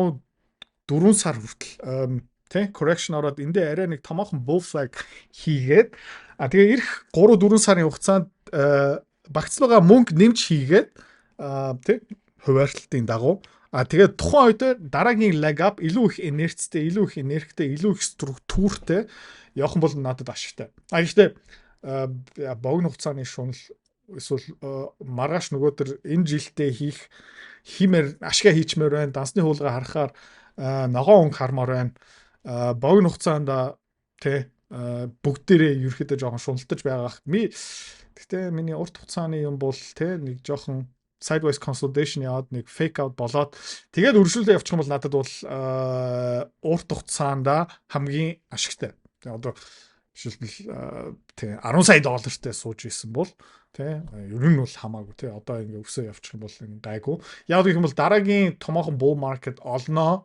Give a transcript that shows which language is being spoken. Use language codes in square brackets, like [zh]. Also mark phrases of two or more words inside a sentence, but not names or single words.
[mn] уу 4 сар хүртэл тий correction ороод эндээ арай нэг томоохон [en] bull flag [mn] хийгээд тэгээ ирэх 3-4 сарын хугацаанд багцлуугаа мөнгө нэмж хийгээд тий хуваарлтын дагуу тэгээд тухайн үед дараагийн [en] leg up [mn] илүү их инерцтэй, илүү их энергитэй, илүү их структуртэй явах бол надад ашигтай. Гэхдээ богино хугацааны шунал эсвэл маргааш нөгөө төр энэ жилдээ хийх химээр ашгаа хийчмээр байна. Дансны хуулга харахаар ногоон өнгө хармаар байна. Богино хугацаанд тий бүгдээрээ ерөөхдөө жоохон шуналтаж байгаа. Гэхдээ миний урт хугацааны юм бол тий нэг жоохон [en] sideways consolidation [mn] яваад нэг [en] fake out [mn] болоод тэгээд өргөжлөлөө явчих юм бол надад бол урт хугацаанд хамгийн ашигтай. Тэгээ одоо жишээлбэл тий 10 сая доллартай сууж исэн бол тий ер нь бол хамаагүй тий одоо ингээ өсөө явчих юм бол гайгүй. Яг гэх юм бол дараагийн томоохон [en] bull market [mn] олноо.